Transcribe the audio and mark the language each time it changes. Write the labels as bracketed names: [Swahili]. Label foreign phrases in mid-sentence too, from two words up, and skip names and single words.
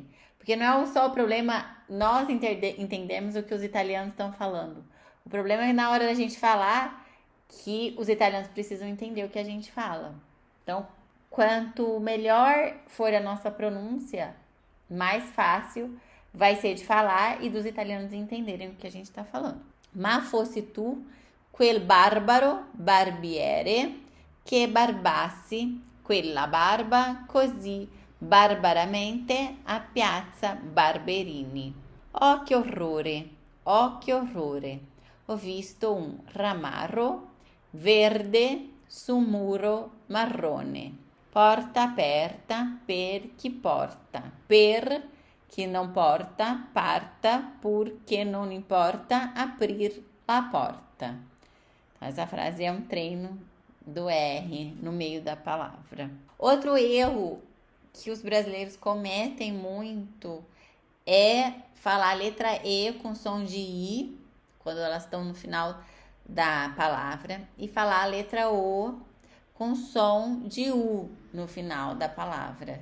[Portuguese] Porque não é só o problema nós entendemos o que os italianos estão falando. O problema é na hora da gente falar que os italianos precisam entender o que a gente fala. Então, quanto melhor for a nossa pronúncia, mais fácil vai ser de falar e dos italianos entenderem o que a gente está falando. [Italian] Ma fossi tu quel barbaro barbiere che barbassi quella barba così barbaramente a piazza Barberini. Oh che orrore, oh che orrore. Ho visto un ramarro verde su un muro marrone. Porta aperta per chi porta, per chi non porta, parta, [Portuguese] porque não importa abrir a porta. Então, essa frase é um treino do R no meio da palavra. Outro erro que os brasileiros cometem muito é falar a letra E com som de I, quando elas estão no final da palavra, e falar a letra O com som de U no final da palavra.